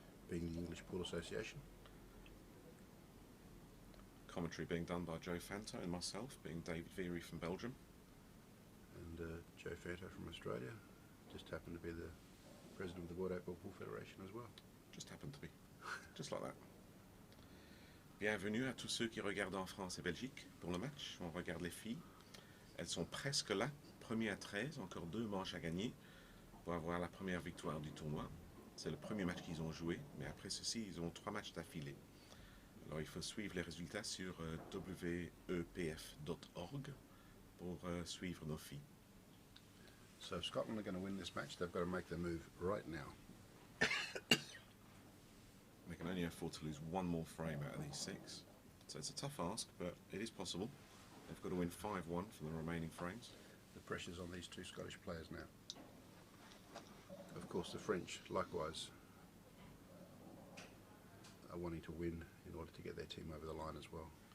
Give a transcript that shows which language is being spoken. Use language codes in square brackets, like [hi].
[en] Being the English Pool Association. Commentary being done by Joe Fanto and myself, being David Veery from Belgium. And Joe Fanto from Australia. Just happened to be the president of the World 8-Ball Pool Federation as well. Just happened to be. Just like that. [fr] Bienvenue à tous ceux qui regardent en France et Belgique pour le match. On regarde les filles. Elles sont presque là. Premier à 13, encore 2 manches à gagner pour avoir la première victoire du tournoi. C'est le premier match qu'ils ont joué, mais après ceci, ils ont 3 matchs d'affilée. Alors il faut suivre les résultats sur wepf.org pour suivre nos filles. [en] So if Scotland are going to win this match, they've got to make their move right now. They can only afford to lose 1 more frame out of these 6. So it's a tough ask, but it is possible. They've got to win 5-1 for the remaining frames. The pressure's on these 2 Scottish players now. Of course, the French, likewise, are wanting to win in order to get their team over the line as well.